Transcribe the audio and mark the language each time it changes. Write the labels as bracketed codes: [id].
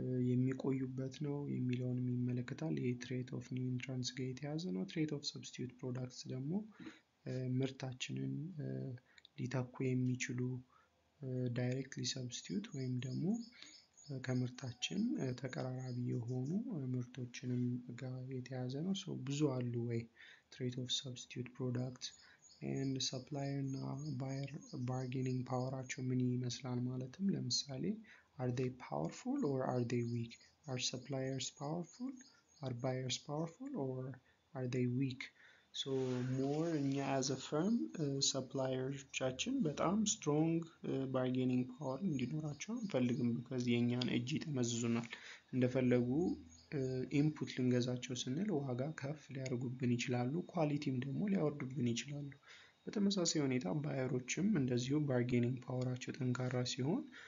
[am] የሚቆዩበት ነው የሚለውንም ይመለከታል። ይሄ ትሬት ኦፍ ኒው ኢንትራንስ ጋር የተያዘ ነው። ትሬት ኦፍ ሰብስቲዩት ፕሮዳክትስ ደግሞ ምርታችንን ሊተኩ የሚችሉ ዳይሬክትሊ ሰብስቲዩት ወይም ደግሞ ከምርታችን ተቀራራቢ የሆኑ ምርቶችንም ጋር የተያዘ ነው። ሶ ብዙ አሉ ወይ ትሬት ኦፍ ሰብስቲዩት ፕሮዳክት ኤንድ ሰፕላየር እና ባየር ባርጌኒንግ ፓወራቸው ምን ይመስላል? ማለትም ለምሳሌ [en] are they powerful or are they weak? Are suppliers powerful? Are buyers powerful or are they weak? So more [am] እኛ [en] as a firm [am] ሰፕላየሮቻችን በጣም ስትሮንግ ባርጌኒንግ ፓወር እንዲኖራቸው አንፈልግም። because የኛን እጅ ይጠመዝዙናል። እንደፈለጉ ኢንፑት ልንገዛቸው ስንል ዋጋ ከፍ ሊያደርጉብን ይችላሉ፣ ኳሊቲም ደግሞ ሊያወርዱብን ይችላሉ። በተመሳሳይ ሁኔታ ባየሮችም እንደዚሁ ባርጌኒንግ ፓወራቸው ጠንካራ ሲሆን